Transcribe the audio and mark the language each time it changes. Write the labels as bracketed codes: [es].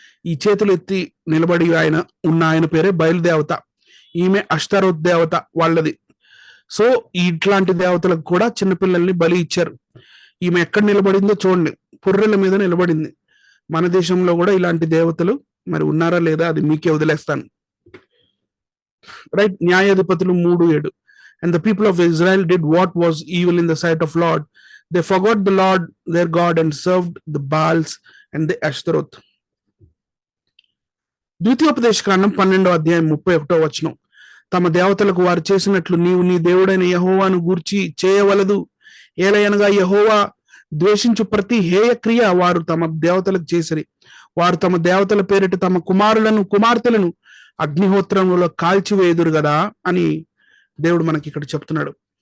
[te] ఈ చేతులు ఎత్తి నిలబడి ఆయన పేరే బయలుదేవత, ఈమె అష్టరోత్ దేవత వాళ్ళది. సో ఇట్లాంటి దేవతలకు కూడా చిన్నపిల్లల్ని బలి ఇచ్చారు. ఈమె ఎక్కడ నిలబడిందో చూడండి, పుర్రెల మీద నిలబడింది. మన దేశంలో కూడా ఇలాంటి దేవతలు మరి ఉన్నారా లేదా అది మీకే వదిలేస్తాను. రైట్, న్యాయాధిపతులు 3:7. [en] And the people of Israel did what was evil in the sight of Lord. They forgot the Lord their God and served the Baals and the Ashtaroth. [te] ద్వితీయోపదేశకాండం 12వ అధ్యాయం 31వ వచనం, తమ దేవతలకు వారు చేసినట్లు నీవు నీ దేవుడైన యెహోవాను గూర్చి చేయవలదు. ఏలయనగా యెహోవా ద్వేషించు ప్రతి హేయ క్రియ వారు తమ దేవతలకు చేసిరి. వారు తమ దేవతల పేరిట తమ కుమారులను కుమార్తెలను అగ్నిహోత్రంలో కాల్చివేయుదురు కదా అని దేవుడు మనకి ఇక్కడ చెప్తున్నాడు.